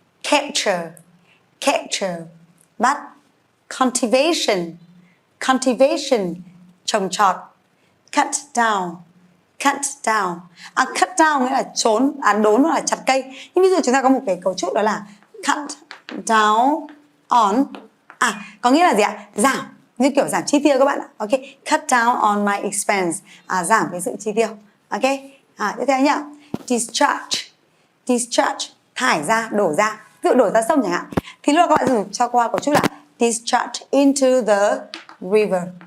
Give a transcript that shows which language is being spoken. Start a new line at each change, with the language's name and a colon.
Vietnamese: Capture, capture, bắt. Cultivation, cultivation, trồng trọt.
English: Cut down, cut down.
Vietnamese: Cut down nghĩa là đốn hoặc là chặt cây. Nhưng ví dụ chúng ta có một cái cấu trúc đó là cut down on. Có nghĩa là gì ạ? Giảm, như kiểu giảm chi tiêu các bạn ạ.
English: Ok, cut down on my expense.
Vietnamese: Giảm cái sự chi tiêu. Ok, tiếp theo nhá. Discharge, discharge, thải ra, đổ ra. Ví dụ đổ ra sông chẳng hạn. Thì lúc đó các bạn dùng cho qua cấu trúc là discharge into the river.